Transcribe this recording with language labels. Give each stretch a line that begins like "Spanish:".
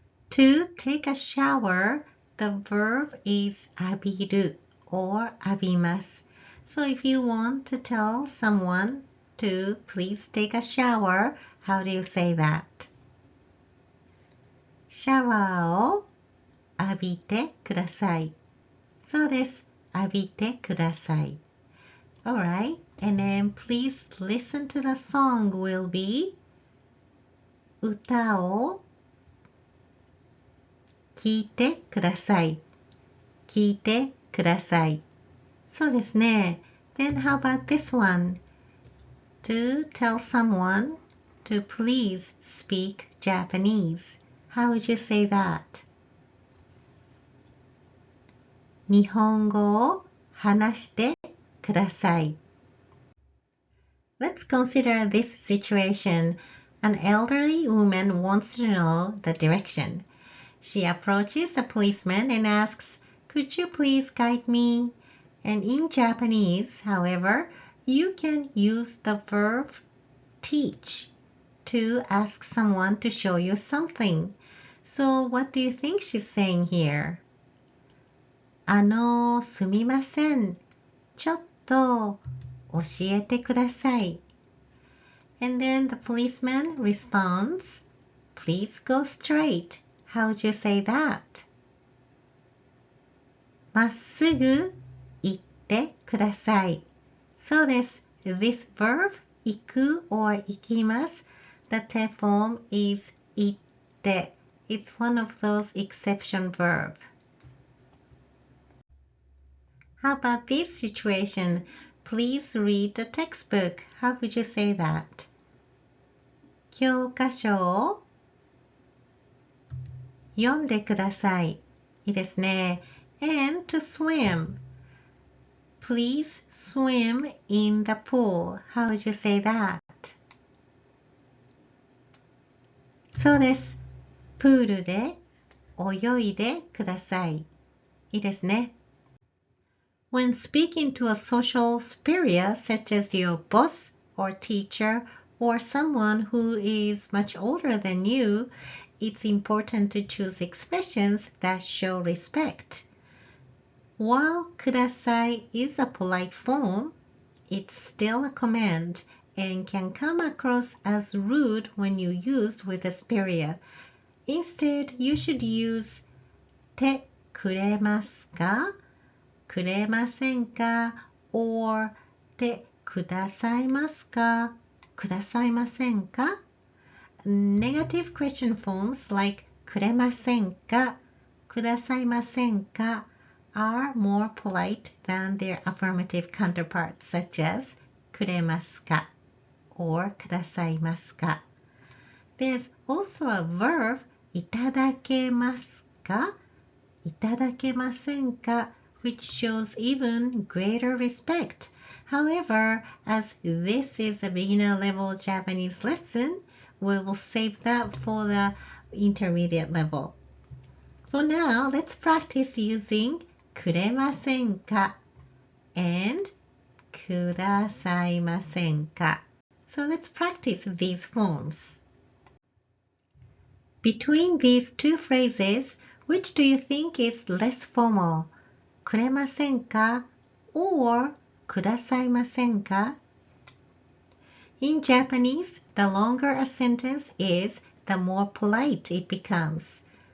English: To take a shower, the verb is 浴びる or 浴びます. So if you want to tell someone to please take a shower, how do you say that?
Japanese: シャワーを浴びてください。そうです。浴びてください。
English: Alright, and then please listen to the song will be
Japanese: 歌を聞いてください。聞いてください。そうですね。
English: Then how about this one? To tell someone to please speak Japanese. How would you say that?
Japanese: 日本語を話してください。
English: Let's consider this situation. An elderly woman wants to know the direction. She approaches a policeman and asks, "Could you please guide me?" And in Japanese, however, you can use the verb teach to ask someone to show you something. So what do you think she's saying here?
Japanese: すみません。ちょっと教えてください。
English: And then the policeman responds, "Please go straight." How would you say that?
Japanese: まっすぐ行ってください。そうです。
English: This verb, 行く or 行きます。 The te form is 行って。 It's one of those exception verbs. How about this situation? Please read the textbook. How would you say that?
Japanese: 教科書を読んでください。いいですね。
English: And to swim. Please swim in the pool. How would you say that?
Japanese: そうです。プールで泳いでください。いいですね。
English: When speaking to a social superior such as your boss or teacher or someone who is much older than you, it's important to choose expressions that show respect. While ください is a polite form, it's still a command and can come across as rude when you use with a superior. Instead, you should use てくれますか? くれませんか or てくださいますかくださいませんか Negative question forms like くれませんかくださいませんか are more polite than their affirmative counterparts such as くれますか or くださいますか There's also a verb いただけますかいただけませんかwhich shows even greater respect. However, as this is a beginner-level Japanese lesson, we will save that for the intermediate level. For now, let's practice using くれませんか and くださいませんか. So let's practice these forms. Between these two phrases, which do you think is less formal? くれませんか or くださいませんか In Japanese, the longer a sentence is, the more polite it becomes.